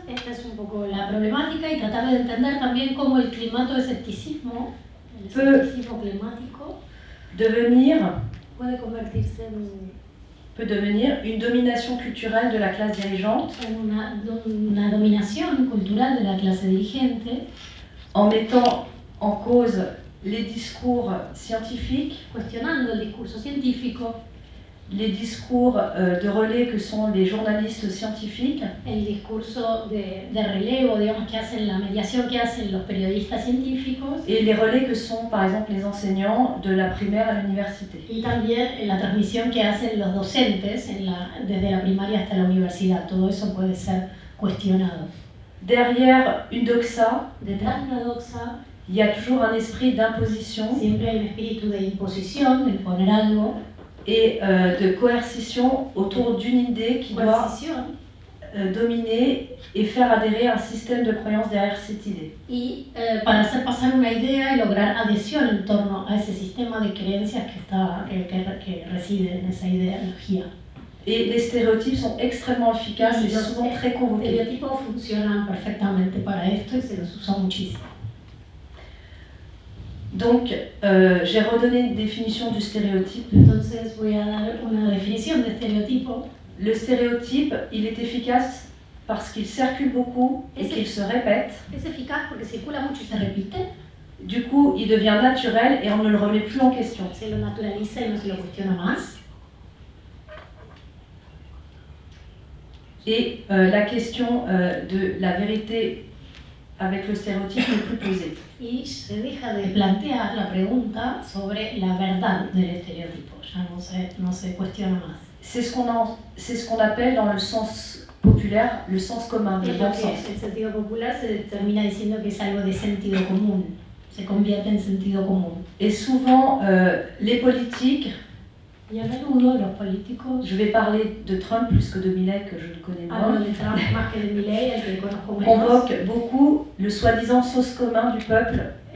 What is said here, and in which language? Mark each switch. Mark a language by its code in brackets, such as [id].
[es] Esta es un poco la problemática y tratar de entender también cómo el climato-escepticismo, el escepticismo climático, puede convertirse [fr] peut devenir une domination culturelle de la classe dirigeante [es] en una dominación cultural de la clase dirigente, [fr] en mettant en cause les discours scientifiques, [es] cuestionando el discurso científico, [fr] les discours de relais que sont les journalistes scientifiques, [es] el discurso de relevo, digamos, que hacen la mediación que hacen los periodistas científicos [fr] et les relais que sont par exemple les enseignants de la primaire à l'université. [es] y también la transmisión que hacen los docentes desde la primaria hasta la universidad. Todo eso puede ser cuestionado. [fr] Derrière une doxa, [es] Detrás de una doxa [fr] il y a toujours un esprit d'imposition [es] siempre hay un espíritu de imposición, de imponer algo, [fr] et de coercition autour d'une idée qui doit [es] coercición, [fr] dominer et faire adhérer un système de croyance derrière cette idée. [es] y para hacer pasar una idea y lograr adhesión en torno a ese sistema de creencias que reside en esa ideología. [fr] Et les stéréotypes sont extrêmement efficaces et [es] Los [fr] souvent très convoqués. [es] estereotipos funcionan perfectamente para esto y se los usa muchísimo. [fr] Donc, j'ai redonné une définition du stéréotype. [es] Entonces voy a dar una definición de estereotipo. [fr] Le stéréotype, il est efficace parce qu'il circule beaucoup et qu'il se répète. [es] Es eficaz porque circula mucho y se repite. [fr] Du coup, il devient naturel et on ne le remet plus en question. [es] Se lo naturaliza y no se lo cuestiona más. [fr] Et la question de la vérité avec le stéréotype n'est plus posée. [es] Y se deja de plantear la pregunta sobre la verdad del estereotipo. Ya no se cuestiona más. [fr] C'est ce qu'on appelle dans le sens populaire le sens commun, le [es] Es [fr] bon [es] lo que [fr] sens. [es] en sentido popular se termina diciendo que es algo de sentido común. Se convierte en sentido común. [fr] Et souvent, les politiques [es] Y a menudo los políticos, [fr] je vais parler de Trump plus que de Milei que je le connais [es] hablo [fr] moins, [es] de Trump más que de Milei, el que conozco menos, [fr] convoquent beaucoup le soi-disant sens commun du peuple